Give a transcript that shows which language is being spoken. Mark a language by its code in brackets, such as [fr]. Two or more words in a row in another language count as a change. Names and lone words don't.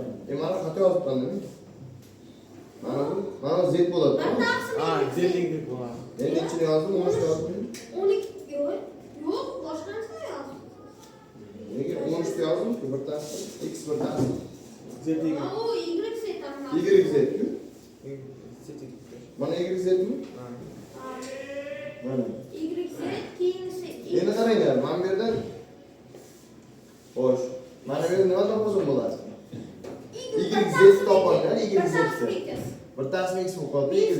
[uz] Mana xato yozibman-da. Mana Z bo'ladi. Z yigirma bo'ladi. Endi ichini yozdim, 13 yozdim. 12 yo'q, boshqancha yozdim. Nega 13 yozdim? Bittasi X bittasi Z yigirma. O Y Z tamam. YZ-ku. Mana YZ-mi? Mana. Y Z keyin Endi qaranglar, mana bu yerdan xo'sh. Mana bu yerda nima topsam bo'ladi? YZ topinglar, YZ. Bittasi X bo'lib qoldi, YZ.